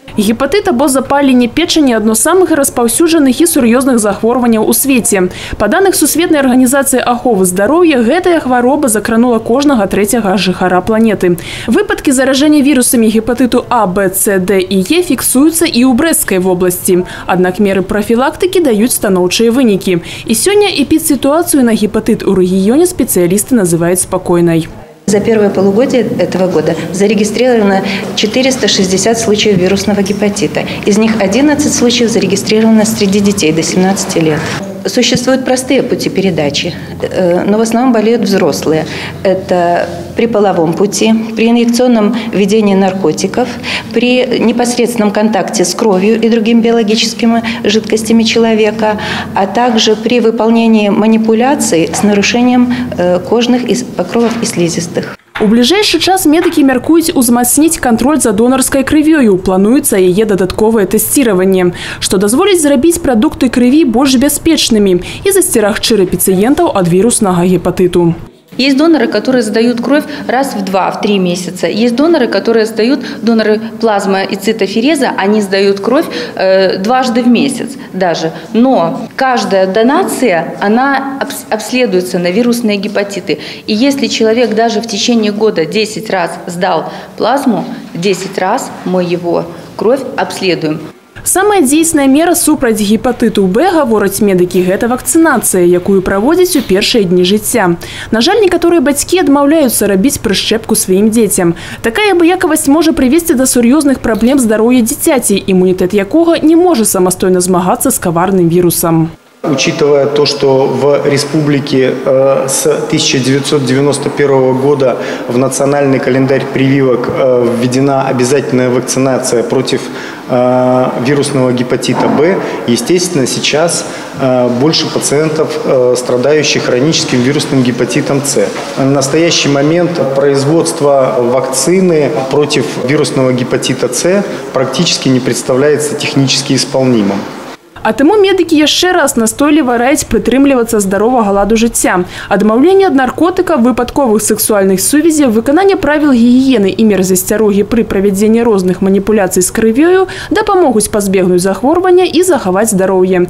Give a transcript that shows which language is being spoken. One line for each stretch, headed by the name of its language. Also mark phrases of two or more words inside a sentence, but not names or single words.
Belarusian: Гепатит або запалення печені – одно з самих розповсюджених і сур'ёзных захворванняў у свеце. Па даных Сусветнай арганізацыі аховы здароўя, гэтая хвароба закранула кожнага трэцяга жыхара планеты. Выпадкі заражэння вірусамі гепатыту А, Б, С, Д і Е фіксуюцца і ў Брэсцкай вобласці. Аднак меры прафілактыкі даюць станоўчыя вынікі. І сёння эпідсітуацыю на гепатыт у рэгіёне спецыялісты называюць спакойнай.
Russian: За первое полугодие этого года зарегистрировано 460 случаев вирусного гепатита. Из них 11 случаев зарегистрировано среди детей до 17 лет. Существуют простые пути передачи, но в основном болеют взрослые. Это при половом пути, при инъекционном введении наркотиков, при непосредственном контакте с кровью и другими биологическими жидкостями человека, а также при выполнении манипуляций с нарушением кожных покровов и слизистых.
Belarusian: У бліжэйшы час медыкі мяркуюць узмацніць кантроль за донарскай крывёю. Плануецца яе дадатковае тэсціраванне, што дазволіць зрабіць прадукты крыві больш бяспечнымі і засцерагчы рэцыпіентаў ад віруснага гепатыту.
Russian: Есть доноры, которые сдают кровь раз в 2-3 месяца. Есть доноры, которые сдают, доноры плазмы и цитофереза, они сдают кровь дважды в месяц даже. Но каждая донация, она обследуется на вирусные гепатиты. И если человек даже в течение года 10 раз сдал плазму, 10 раз мы его кровь обследуем.
Belarusian: Самая дзейсная мера супраць гепатыту Б, гавораць медыкі, гэта вакцынацыя, якую праводзяць у першыя дні жыцця. На жаль, некаторыя бацькі адмаўляюцца рабіць прышчэпку сваім дзецям. Такая абыякавасць можа прывесці да сур'ёзных праблем здароўя дзіцяці, імунітэт якога не можа самастойна змагацца з каварным вірусам.
Russian: Учитывая то, что в республике с 1991 года в национальный календарь прививок введена обязательная вакцинация против вирусного гепатита Б, естественно, сейчас больше пациентов, страдающих хроническим вирусным гепатитом С. На настоящий момент производство вакцины против вирусного гепатита С практически не представляется технически исполнимым.
Belarusian: А таму медыкі яшчэ раз настойліва раяць прытрымлівацца здаровага ладу жыцця. Адмаўленне ад наркотыка, выпадковых сексуальных сувязей, выкананне правіл гігіены і мер засцярогі пры правядзенні розных маніпуляцый з крывёю дапамогуць пазбегнуць захворвання і захаваць здароўе.